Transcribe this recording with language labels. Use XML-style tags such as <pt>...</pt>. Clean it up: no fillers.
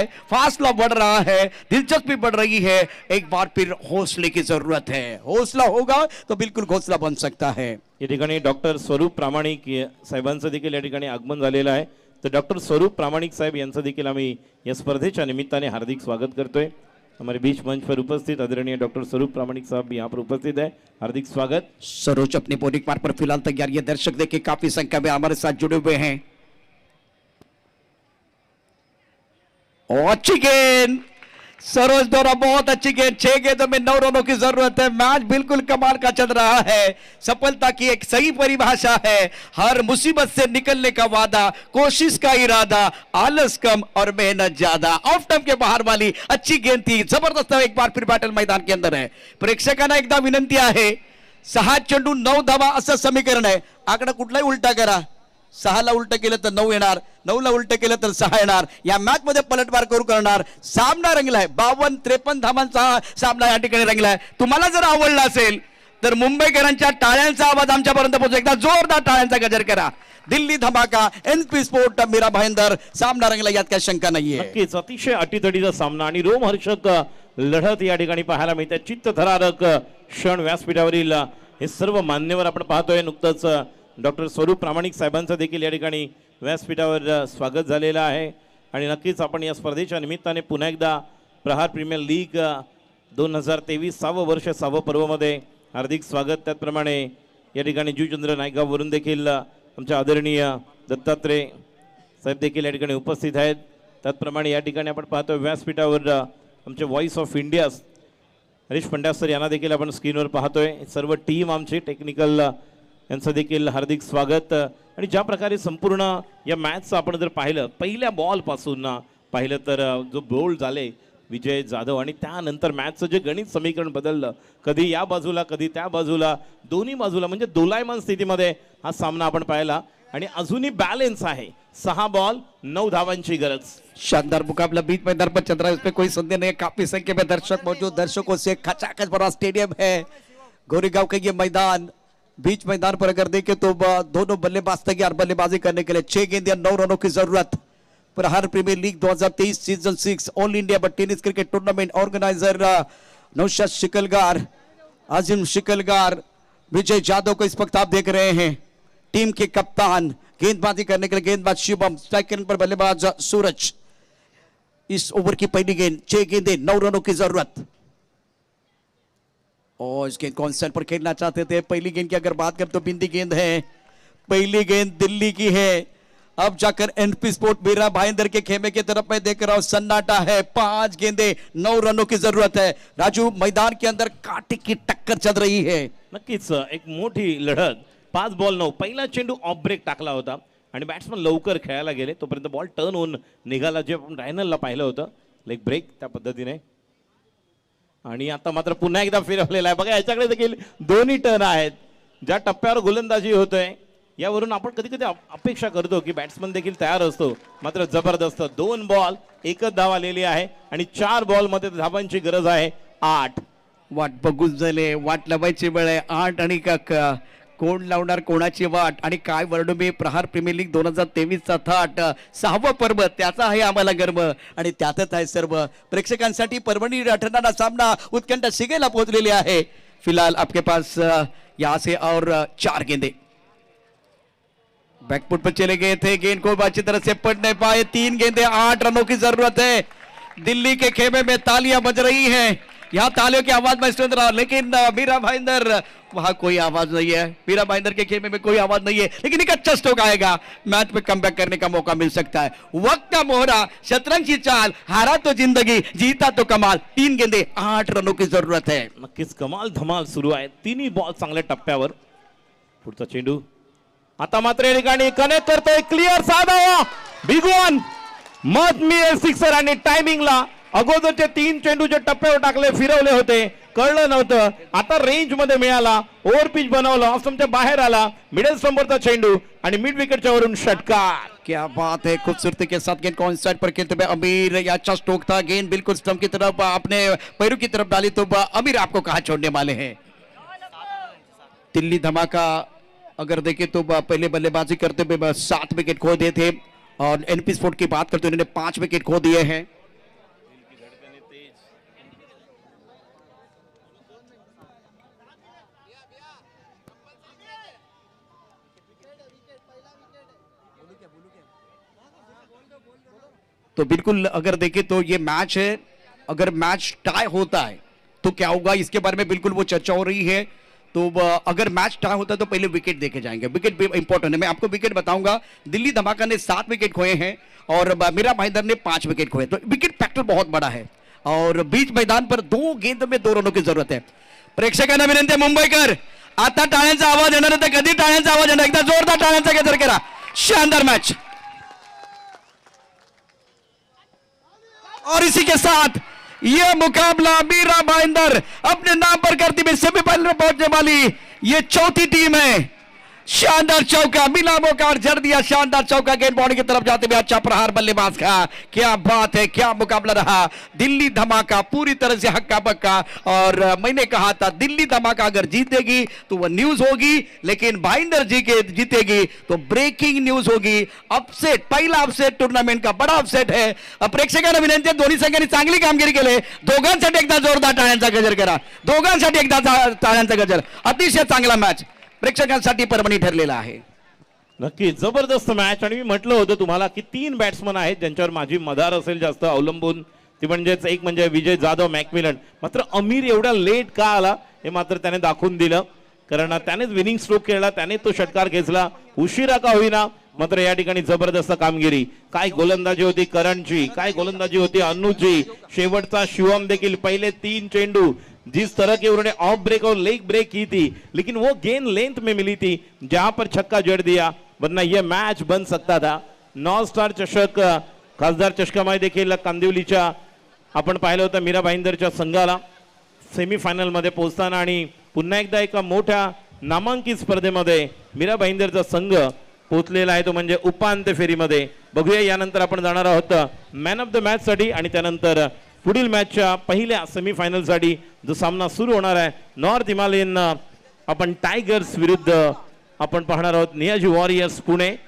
<hi>फासला बढ़ रहा है, दिलचस्पी बढ़ रही है. एक बार फिर हौसले की जरूरत है. हौसला होगा तो बिल्कुल घोंसला बन सकता है.</hi> <mr>या ठिकाणी डॉक्टर स्वरूप प्रामाणिक साहेबांचं देखील या ठिकाणी आगमन झालेलं आहे. तर डॉक्टर स्वरूप प्रामाणिक साहेब यांचं देखील आम्ही या स्पर्धेच्या निमित्ताने हार्दिक स्वागत करतोय.</mr> <hi>हमारे बीच मंच पर उपस्थित आदरणीय डॉक्टर स्वरूप प्रामाणिक साहब यहाँ पर उपस्थित है. हार्दिक स्वागत. सरोज अपने बॉलिंग पार्ट पर फिलहाल तैयार. ये दर्शक देखिए काफी संख्या में हमारे साथ जुड़े हुए हैं. अच्छी गेंद सरोज द्वारा, बहुत अच्छी गेंद. 6 गेंदों में 9 रनों की जरूरत है. मैच बिल्कुल कमाल का चल रहा है. सफलता की एक सही परिभाषा है हर मुसीबत से निकलने का वादा, कोशिश का इरादा, आलस कम और मेहनत ज्यादा. ऑफ टर्म के बाहर वाली अच्छी गेंद थी. जबरदस्त. एक बार फिर बॅटल मैदान के अंदर है.</hi> <mr>प्रेक्षकांना एकदा विनंती आहे, 6 चेंडू 9 धावा असं समीकरण आहे. आकडा कुठलाही उलटा करा. 6 ला उलट केलं तर 9 येणार, 9 ला उलट केलं तर 6 येणार. या मॅच मध्ये पलटवार करू करणार. सामना रंगलाय. 52-53 धावांचा सामना या ठिकाणी रंगलाय. तुम्हाला जर आवडला असेल तर मुंबईकरांच्या टाळ्यांचा आवाज आमच्यापर्यंत पोहोचू. एकदा जोरदार टाळ्यांचा गजर करा. दिल्ली धमाका, एनपी स्पोर्ट मीरा भाईंदर. सामना रंगला, यात काही शंका नाहीये. नक्कीच अतिशय अटीतटीचा सामना आणि रोमहर्षक लढत या ठिकाणी पाहायला मिळते. चित्तथरारक क्षण व्यासपीठावरील हे सर्व मान्यवर आपण पाहतोय. नुकतंच डॉक्टर स्वरूप प्रामाणिक साहेबांचं देखील या ठिकाणी व्यासपीठावर स्वागत झालेलं आहे. आणि नक्कीच आपण या स्पर्धेच्या निमित्ताने पुन्हा एकदा प्रहार प्रीमियर लीग 2023 6वं वर्ष 6वं पर्वमध्ये हार्दिक स्वागत. त्याचप्रमाणे या ठिकाणी जुचंद्र नायगाववरून देखील आमच्या आदरणीय दत्तात्रय साहेब देखील या ठिकाणी उपस्थित आहेत. त्याचप्रमाणे या ठिकाणी आपण पाहतो व्यासपीठावर आमचे voice of India Harish Pandya sir यांना देखील आपण स्क्रीनवर पाहतोय. सर्व टीम आमची टेक्निकल यांचं देखील हार्दिक स्वागत. आणि ज्या प्रकारे संपूर्ण या मॅचचं आपण जर पाहिलं पहिल्या बॉलपासून पाहिलं तर जो बोल्ड झाले विजय जाधव आणि त्यानंतर मॅचचं जे गणित समीकरण बदललं, कधी या बाजूला कधी त्या बाजूला, दोन्ही बाजूला म्हणजे दोलायमान स्थितीमध्ये हा सामना आपण पाहिला आणि अजूनही बॅलेन्स आहे. 6 बॉल 9 धावांची गरज.</mr> <hi>शानदार मुकाबला बीच मैदान पर चल रहा है, इसमें कोई संदेह नहीं है. काफी संख्या में दर्शक मौजूद, दर्शकों से खचाखच भरा स्टेडियम है. गोरेगांव का ये मैदान, बीच मैदान पर अगर देखें तो दोनों बल्लेबाज तैयार बल्लेबाजी करने के लिए. 6 गेंद या 9 रनों की जरूरत. प्रहार premiere league 2023 season 6 all India tennis cricket tournament organiser Naushad Shikalgar, आजिम शिकलगार, विजय जाधव को इस वक्त आप देख रहे हैं. टीम के कप्तान, गेंदबाजी करने के लिए गेंदबाज शिवम, सेकंड पर बल्लेबाज सूरज. इस ओवर की पहली गेंद, 6 गेंदें 9 रनों की जरूरत. और इस गेंद कॉन्सेंट पर खेलना चाहते थे. पहली गेंद की अगर बात करें तो बिंदी गेंद है. पहली गेंद दिल्ली की है. अब जाकर एनपी स्पोर्ट मीरा भाईंदर के खेमे की तरफ मैं देख रहा हूं, सन्नाटा है. 5 गेंदें 9 रनों की जरूरत है. राजू, मैदान के अंदर कांटे की टक्कर चल रही है.</hi> <mr>नक्कीच एक मोठी लढत. 5 बॉल 9. पहिला चेंडू ऑफ ब्रेक टाकला होता आणि बॅट्समन लवकर खेळायला गेले, तोपर्यंत बॉल टर्न होऊन निघाला, जे आपण रायनलला पाहिलं होतं. लेग ब्रेक त्या पद्धतीने. आणि आता मात्र पुन्हा एकदा फिरवलेला आहे. बघा याच्याकडे देखील दोन्ही टर्न आहेत. ज्या टप्प्यावर गोलंदाजी होतोय यावरून आपण कधी कधी अपेक्षा करतो की बॅट्समन देखील तयार असतो, मात्र जबरदस्त. 2 बॉल 1 धाव आलेली आहे आणि 4 बॉल मध्ये धावांची गरज आहे 8. वाट बघून झाले, वाट लावायची वेळ आहे. 8 आणि कोण लावणार कोणाची वाट. आणि काय वर्णू मी, प्रहार प्रीमियर लीग 2023चा थाट, 6वं पर्व, त्याचा आहे आम्हाला गर्व आणि त्यातच आहे सर्व. प्रेक्षकांसाठी परभणी ठरणारा सामना उत्कंठ शिगेला पोहोचलेली आहे.</mr> <hi>फिलहाल आपके पास यहाँ से और 4 गेंदे बैकफुट पर चले गए थे. गेंद को अच्छी तरह से पढ़ नहीं पाए. 3 गेंदे 8 रनों की जरूरत है. दिल्ली के खेमे में तालियां बज रही हैं. यहाँ तालियों की आवाज में सुन रहा, लेकिन मीरा भाईंदर, वहां कोई आवाज नहीं है. मीरा भाईंदर के खेमे में कोई आवाज नहीं है, लेकिन एक अच्छा स्ट्रोक आएगा. मैच में कमबैक करने का मौका मिल सकता है. वक्त का मोहरा, शतरंज की चाल, हारा तो जिंदगी, जीता तो कमाल. 3 गेंदे 8 रनों की जरूरत है.</hi> <mr>नक्कीच कमाल धमाल सुरू आहे. तिन्ही बॉल चांगल्या टप्प्यावर. पुढचा चेंडू आता मात्र या ठिकाणी कनेक्ट करतोय. क्लिअर साधा बिग वन, मत मिळेल सिक्सर. आणि टायमिंगला अगोदरचे 3 चेंडू जे टप्प्यावर टाकले, फिरवले होते, कळलं नव्हतं. आता रेंज मध्ये मिळाला, ओव्हर पिच बनवलं, ऑफ स्टंपच्या बाहेर आला, मिडल स्टंपवरचा चेंडू आणि मिड विकेटच्या वरून षटकार.</mr> <hi>क्या बात है, खूबसूरती के साथ गेंद को साइड पर खेलते हुए अमीर. ये अच्छा स्ट्रोक था. गेंद बिल्कुल स्टंप की तरफ अपने पैरों की तरफ डाली तो अमीर आपको कहा छोड़ने वाले हैं. दिल्ली धमाका अगर देखें तो पहले बल्लेबाजी करते हुए 7 विकेट खो दिए थे. और एनपी स्पोर्ट की बात करते हुए उन्होंने 5 विकेट खो दिए हैं. तो बिल्कुल अगर देखें तो ये मैच है, अगर मैच टाई होता है तो क्या होगा, इसके बारे में बिल्कुल वो चर्चा हो रही है. तो अगर मैच टाई होता है तो पहले विकेट देखे जाएंगे. विकेट भी इंपॉर्टेंट है. मैं आपको विकेट बताऊंगा. दिल्ली धमाका ने 7 विकेट खोए हैं और मीरा भाईंदर ने 5 विकेट खोए. तो विकेट फैक्टर बहुत बड़ा है. और बीच मैदान पर 2 गेंद में 2 रनों की जरूरत है.</hi> <mr>प्रेक्षकांना विनंती आहे, मुंबईकर आता टाळ्यांचा आवाज येणार आहे, तर कधी टाळ्यांचा आवाज येणार, एकदा जोरदार टाळ्यांचा गजर करा.</mr> <hi>शानदार मैच. और इसी के साथ यह मुकाबला मीरा भाईंदर अपने नाम पर करती हुई सेमीफाइनल में पहुंचने वाली ये 4थी टीम है. शानदार चौका मिला, मौका और जड़ दिया. शानदार चौका गेंद बॉडी की तरफ जाते हुए अच्छा प्रहार बल्लेबाज का. क्या बात है, क्या मुकाबला रहा. दिल्ली धमाका पूरी तरह से हक्का बक्का. और मैंने कहा था दिल्ली धमाका अगर जीतेगी तो वह न्यूज होगी, लेकिन भाईंदर जी के जीतेगी तो ब्रेकिंग न्यूज होगी. अपसेट, पहिला अपसेट टूर्नामेंट का बड़ा अपसेट है.</hi> <mr>प्रेक्षकांना विनंती आहे, दोन्ही संघांनी चांगली कामगिरी केली. दोघांसाठी एकदा जोरदार टाळ्यांचा गजर करा. दोघांसाठी एकदा टाळ्यांचा गजर. अतिशय चांगला मॅच प्रेक्षकांसाठी परभणी ठरलेला आहे. नक्की जबरदस्त मॅच. आणि मी म्हटलं होतं तुम्हाला की 3 बॅट्समन आहेत ज्यांच्यावर माझी मदार असेल जास्त अवलंबून. ती म्हणजेच एक म्हणजे विजय जाधव, मॅकमिलन. मात्र अमीर एवढा लेट का आला हे मात्र त्याने दाखवून दिलं, कारण त्यानेच विनिंग स्ट्रोक केला, त्याने तो षटकार खेचला. उशिरा का होईना, मात्र या ठिकाणी जबरदस्त कामगिरी. काय गोलंदाजी होती करणची, काय गोलंदाजी होती अनुची. शेवटचा शिवम देखील</mr> <hi>पहले 3 चेंडू जिस तरह के उन्होंने ऑफ ब्रेक और लेग ब्रेक की थी, लेकिन वो गेंद लेंथ में मिली थी जहां पर छक्का जड़ दिया, वरना यह मैच बन सकता था.</hi> <mr>9 स्टार चषक खासदार चषकामध्ये देखील कांदिवलीच्या आपण पाहिलं होतं मीरा भाईंदरच्या संघाला सेमीफायनलमध्ये पोहोचताना आणि पुन्हा एकदा एका मोठ्या नामांकित स्पर्धेमध्ये मीरा भाईंदरचा संघ पोहोचलेला आहे तो म्हणजे उपांत्य फेरीमध्ये. बघूया यानंतर आपण जाणार आहोत मॅन ऑफ द मॅच साठी आणि त्यानंतर पुढील मॅचच्या पहिल्या सेमीफायनलसाठी जो सामना सुरू होणार आहे नॉर्थ हिमालयन आपण टायगर्स विरुद्ध आपण पाहणार आहोत नियाजी वॉरियर्स पुणे.</mr>